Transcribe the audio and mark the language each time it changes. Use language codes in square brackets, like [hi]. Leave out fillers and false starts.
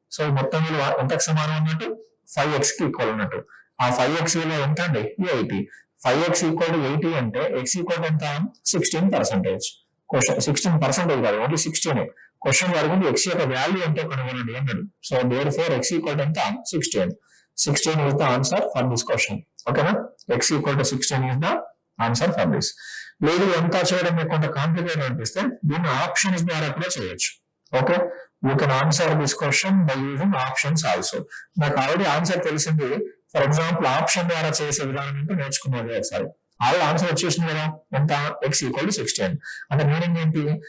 [te] So మొత్తం విలువ ఎంతకు సమానం అన్నట్టు? 5x కి ఈక్వల్ ఉన్నట్టు. ఆ 5x విలువ ఎంత అండి? 80. 5x ఈక్వల్ టు 80 అంటే x ఈక్వల్ ఎంత? 16%. క్వశ్చన్ 16% కాదు, ఓన్లీ 16. క్వశ్చన్ అడిగింది x యొక్క వాల్యూ ఎంతో కనుగొనండి అన్నాడు. [en] So therefore x equal ఎంత? 16. 16 is the answer for this question. ఓకేనా? x equal to 16 is the answer for this. [te] లేదు ఎంత చేయడం మీకు కొంత కాంప్లికేట్ అనిపిస్తే దీన్ని ఆప్షన్స్ ద్వారా కూడా చేయొచ్చు. [en] Okay, you can answer this question by using options also. [te] నాకు ఆల్రెడీ ఆన్సర్ తెలిసింది. ఫర్ ఎగ్జాంపుల్ ఆప్షన్ ద్వారా చేసే విధానం ఏంటో నేర్చుకున్నది ఒకసారి. ఆల్రెడీ ఆన్సర్ వచ్చేసింది కదా, ఎంత? x equal to 16. అంటే మీనింగ్ ఏంటి?